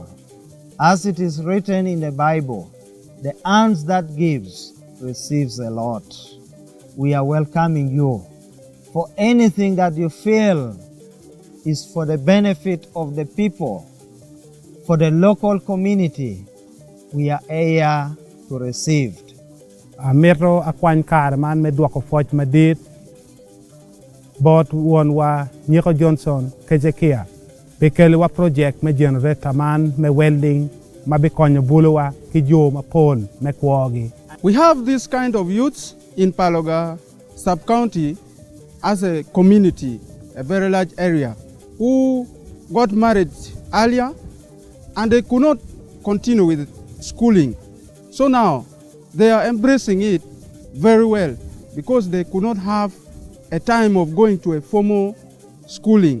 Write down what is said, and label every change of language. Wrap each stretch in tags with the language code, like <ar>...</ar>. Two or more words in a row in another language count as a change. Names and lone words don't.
<en>As it is written in the Bible, the hands that gives receives a lot. We are welcoming you for anything that you feel is for the benefit of the people, for the local community. We are here to receive.</en> <ach>Metro akwan kar man me dwako foch madit bot won wa Nyeko Johnson Kejekia bekele wa project me generator man me welding ma be konyo buluwa ki jo ma pol me kwogi.</ach> <en>We have this kind of youths in Paloga sub-county as a community, a very large area, who got married earlier and they could not continue with schooling. So now they are embracing it very well because they could not have a time of going to a formal schooling.</en>